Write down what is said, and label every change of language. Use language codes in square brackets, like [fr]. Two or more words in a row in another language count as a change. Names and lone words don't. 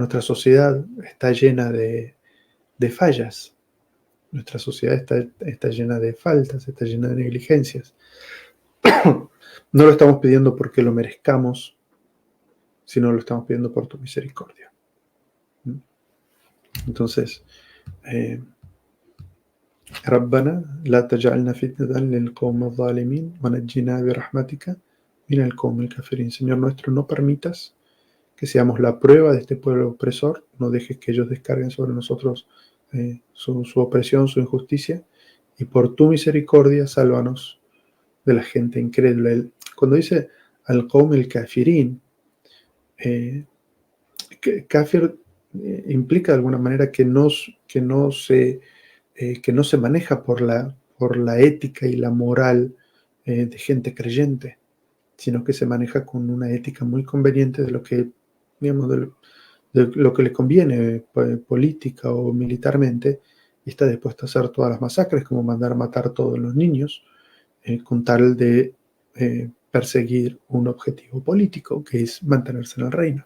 [es] Nuestra sociedad está llena de fallas. Nuestra sociedad está llena de faltas, está llena de negligencias. No lo estamos pidiendo porque lo merezcamos, sino lo estamos pidiendo por tu misericordia. Entonces, [ar] ربنا لا تجعلنا فتنة للقوم الظالمين ونجنا برحمتك من القوم الكافرين. [es] Señor nuestro, no permitas que seamos la prueba de este pueblo opresor, no dejes que ellos descarguen sobre nosotros su opresión, su injusticia, y por tu misericordia, sálvanos de la gente incrédula. Cuando dice [ar] القوم الكافرين, [es] kafir implica de alguna manera que no se maneja por la ética y la moral de gente creyente, sino que se maneja con una ética muy conveniente de lo que, digamos, de lo que le conviene política o militarmente, y está dispuesto a hacer todas las masacres, como mandar a matar a todos los niños, con tal de perseguir un objetivo político, que es mantenerse en el reino.